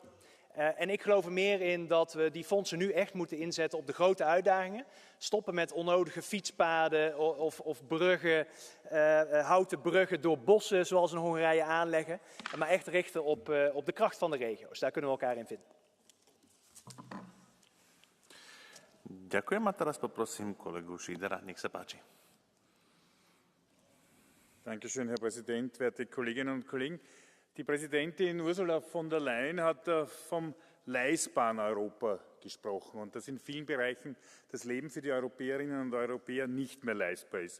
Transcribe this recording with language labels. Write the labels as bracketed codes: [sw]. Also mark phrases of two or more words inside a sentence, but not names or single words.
[nl] En ik geloof er meer in dat we die fondsen nu echt moeten inzetten op de grote uitdagingen. Stoppen met onnodige fietspaden of bruggen, houten bruggen door bossen zoals in Hongarije aanleggen. Maar echt richten op de kracht van de regio's. Daar kunnen we elkaar in vinden. [sk] Ďakujem a teraz poprosím kolegu Šídera. Nech sa páči. [de] Dankeschön, Herr Präsident, werte Kolleginnen und Kollegen. Die Präsidentin Ursula von der Leyen hat vom leistbaren Europa gesprochen und dass in vielen Bereichen das Leben für die Europäerinnen und Europäer nicht mehr leistbar ist.